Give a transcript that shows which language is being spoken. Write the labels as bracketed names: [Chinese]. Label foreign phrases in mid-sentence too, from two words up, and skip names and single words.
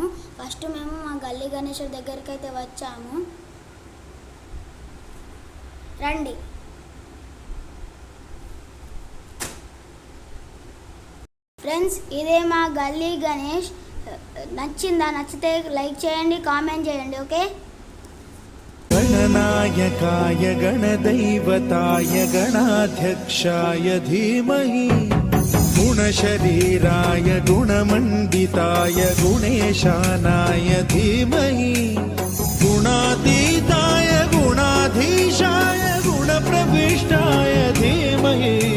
[Telugu] ఫస్ట్ మేము మా గల్లీ గణేశుడి దగ్గరికి అయితే వచ్చాము, రండి. ఫ్రెండ్స్, ఇదే మా గల్లీ గణేష్. నచ్చితే లైక్ చేయండి, కామెంట్ చేయండి. ఓకే. [Sanskrit] गणनायकाय गणदैवताय गणाध्यक्षाय धीमहि गुणशरीराय गुणमण्डिताय गुणेशानाय धीमहि गुणातीताय गुणाधीशाय गुणप्रविष्टाय धीमहि